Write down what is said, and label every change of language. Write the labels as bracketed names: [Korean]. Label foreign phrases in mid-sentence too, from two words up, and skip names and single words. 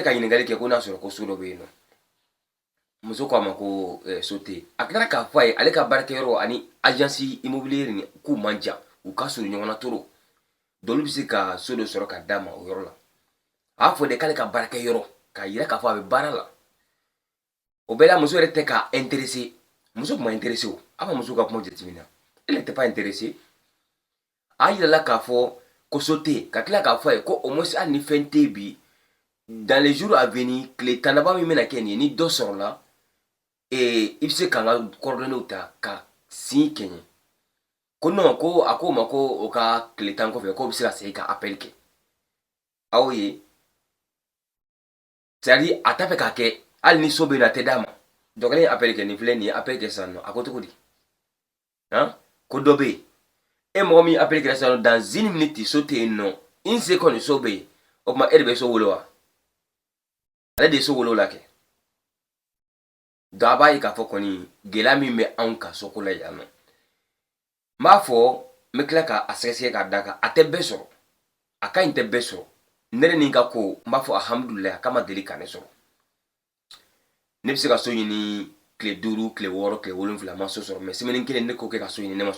[Bambara] ka ɲininkali kɛ ko n'a sɔrɔ ko so dɔ bɛ yen nɔ muso ko a ma ko so tɛ yen a tilara k'a fɔ a ye ale ka baarakɛyɔrɔ ani [French] agence immobilière [Bambara] ni k'u man jan u ka surun ɲɔgɔn na toro dɔw bɛ se ka so dɔ sɔrɔ ka d'a ma o yɔrɔ la a y'a fɔ de k'ale ka baarakɛyɔrɔ k'a yira k'a fɔ a bɛ baara la o bɛɛ la muso yɛrɛ tɛ k'a intéressé muso tun ma intéressé o a ma muso ka kuma jateminɛ [French] elle n'était pas intéressée [Bambara] a yirala k'a fɔ ko so tɛ yen ka tila k'a fɔ a ye ko [French] au moins [Bambara] hali ni fɛn tɛ yen bi [French] dans les jours à venir [Bambara] tile tan laban min bɛna kɛ nin ye ni dɔ sɔrɔla i bɛ se k'an ka coordonnées ta ka sin kɛɲɛ ko non ko a ko ma ko o ka tile tan kɔfɛ k'o bɛ se ka segin ka appel kɛ aw ye [French] c'est à dire [Bambara] a t'a fɛ k'a kɛ hali ni so bɛ yen a tɛ d'a ma dɔ kelen ye appel kɛ nin filɛ nin ye appel kɛ sisan nɔ a ko cogo di ko dɔ bɛ yen e mɔgɔ min appel kɛra sisan nɔ [French] dans une minute [Bambara] so tɛ yen nɔ [French] une seconde [Bambara] so bɛ yen o tuma e de bɛ so wolo wa ale de ye so wolo la kɛ donc a b'a ye k'a fɔ kɔni gɛlɛya min bɛ anw ka soko la yan nɔ n b'a fɔ n bɛ tila k'a sɛgɛsɛgɛ k'a d'a kan a tɛ bɛɛ sɔrɔ a ka ɲi tɛ bɛɛ sɔrɔ ne yɛrɛ ni n ka ko n b'a fɔ alhamdulilayi a k'a ma deli ka ne sɔrɔ ne bɛ se ka so ɲini tile 5 tile 6 tile 7 ma so sɔrɔ [French] mais semaine [Bambara] kelen ne ko kɛ ka so ɲini ne ma so